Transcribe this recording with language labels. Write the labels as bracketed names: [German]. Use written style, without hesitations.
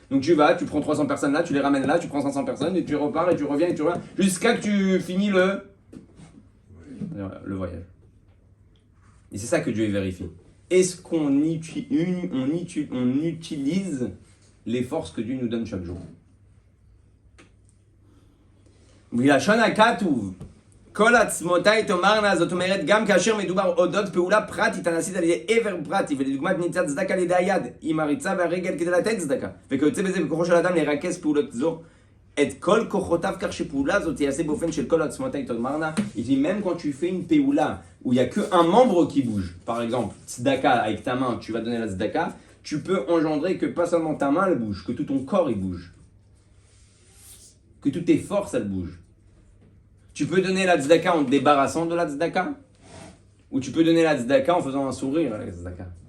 [French] Donc tu vas, tu prends 300 personnes là, tu les ramènes là, tu prends 500 personnes et tu repars et tu reviens jusqu'à que tu finis le voyage. Et c'est ça que Dieu vérifie. Est-ce qu'on utilise les forces que Dieu nous donne chaque jour? [Hebrew] בלשון הכתוב, כל עצמותיי תאמרנה, זאת אומרת, גם כאשר מדובר אודות פעולה פרטית הנעשית על ידי עבר פרטי, ולדוגמת ניצת צדקה על ידי היד, עם הריצה והרגל כדי לתת צדקה, וכיוצא בזה בכוחו של האדם לרכז פעולות זו, את כל כוחותיו כך שפעולה זאת תיעשה באופן של כל עצמותיי תאמרנה. [French] Il dit même quand tu fais une péoula où il n'y a qu'un membre qui bouge, par exemple, tzedaka avec ta main, tu vas donner la tzedaka, tu peux engendrer que pas seulement ta main elle bouge, que tout ton corps il bouge. Que toutes tes forces, elles bougent. Tu peux donner la tzedaka en te débarrassant de la tzedaka, ou tu peux donner la tzedaka en faisant un sourire à la tzedaka.